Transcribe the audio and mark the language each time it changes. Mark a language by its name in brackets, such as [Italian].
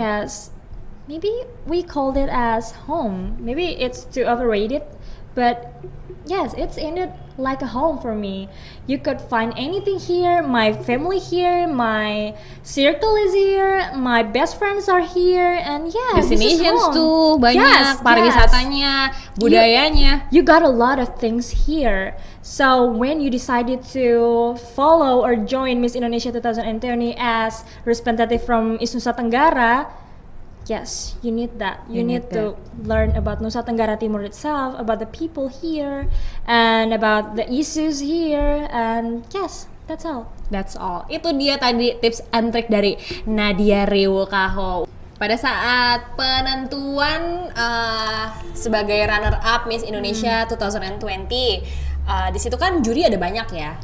[English] Yes, maybe we called it as home. Maybe it's too overrated, but yes, it's indeed like a home for me. You could find anything here. My family here, my circle is here, my best friends are here, and yeah, this is Destinations home. [Indonesian] tuh banyak, [English] Yes, [Indonesian] pariwisatanya, budayanya. [English] You got a lot of things here. So when you decided to follow or join Miss Indonesia 2020 as representative from Nusa Tenggara, yes, you need that. You need to learn about Nusa Tenggara Timur itself, about the people here, and about the issues here, and yes, that's all. That's all. [Indonesian] Itu dia tadi [English] tips and trick [Indonesian] dari Nadia Rewukaho. Pada saat penentuan sebagai runner up Miss Indonesia 2020, di situ kan juri ada banyak ya.